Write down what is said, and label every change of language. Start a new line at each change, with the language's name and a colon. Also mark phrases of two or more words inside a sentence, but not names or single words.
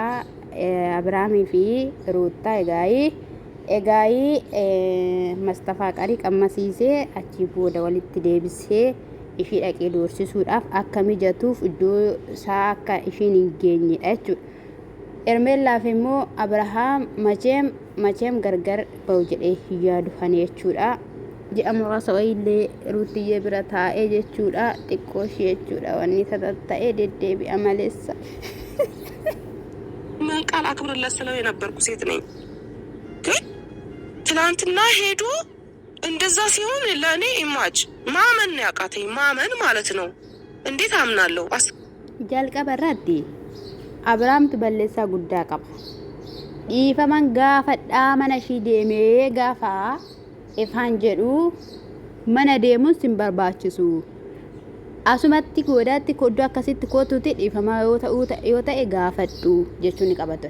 Oromo: Abrahaamii fi Ruutaa egaayii Mastafaa qarii qammasiisee achi booda walitti deebisee ishii dhaqee doorsisuudhaaf akka mijatuuf iddoo isaa akka ishiin hin geenyedha jechuudha. Ermeellaaf immoo Abrahaam macheem gargar ba'u jedhee yaadu kan jechuudha. Ji'a muraasa wayiillee Ruutiyyee bira taa'ee jechuudha. Xiqqoo ishee jechuudha wanni ta'ee deddeebi'a maleessa.
Amharic: ቃል አክብርለት ስለው የነበርኩ ሴት ነኝ። ግን ትናንትና ሄዶ እንደዛ ሲሆን ለእኔ ኢማጅ ማመን ያቃተኝ ማመን ማለት ነው። እንዴት አምናለሁ?
Oromo: jalqabarratti Abrahaamtu balleessaa guddaa qaba. Dhiifaman gaafadhaa mana ishii deemee gaafa ifaan jedhu mana deemuun sin barbaachisu. Asumatti goodaatti koddoo akkasitti kootuuti dhiifamaa yoo ta'e gaafadhu jechuun ni qabatu.